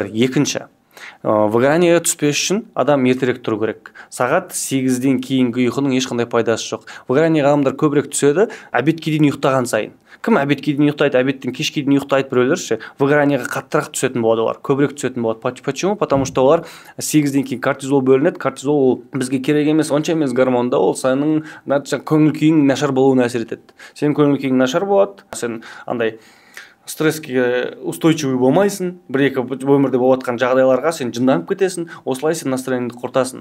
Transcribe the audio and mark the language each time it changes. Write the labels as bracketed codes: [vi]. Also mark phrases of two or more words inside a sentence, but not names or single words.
[kk] Екінші, выгоранияға түспес үшін адам ертерек тұру керек. Сағат 8-ден кейінгі ұйқының ешқандай пайдасы жоқ. Выгоранияға адамдар көбірек түседі, обедке дейін ұйықтаған сайын. Кім обедке дейін ұйықтайды, обедтен кешке дейін ұйықтайды біреулер ше. Выгоранияға қаттырақ түсетін болады олар, көбірек түсетін болады. [ru] Почему? Потому что [kk] олар 8-ден кейін кортизол бөлінеді. Кортизол ол бізге керек емес, онша емес гормон да, ол сенің көңіл күйің нашар болуына әсер етеді. Сенің көңіл күйің нашар болады, сен андай стресске устойчивый болмайсың, бір-екі өмірде болып жатқан жағдайларға сен жынданып кетесің, осылай сен настроениеңді құртасың.